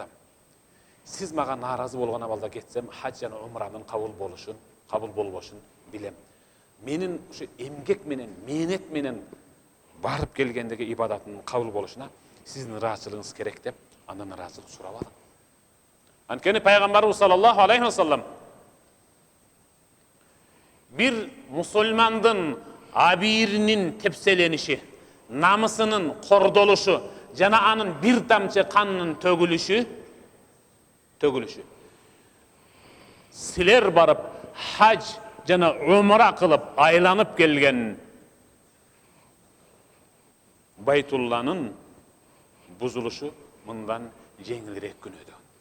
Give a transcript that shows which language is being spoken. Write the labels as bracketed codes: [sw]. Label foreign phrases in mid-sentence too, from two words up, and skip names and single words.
[ky] Сиз мага нааразы болгон абалда кетсем, хаж жана умранын кабыл болбошун билем. Менин ушу эмгек менен, мээнет менен барып келгендеги ибадаттын кабыл болушуна сиздин ыраазычылыгыңыз керек деп, андан ыраазычылык сурап алың. Анткени пайгамбарыбыз [ar] صلى الله عليه وسلم [ky] бир мусулмандын абиринин тепселениши, намысынын кордолушу жана анын бир тамчы канынын төгүлүшү силер барып хаж жана умра кылып айланып келген Байтулланын бузулушу мындан жеңилирээк күнөөдө.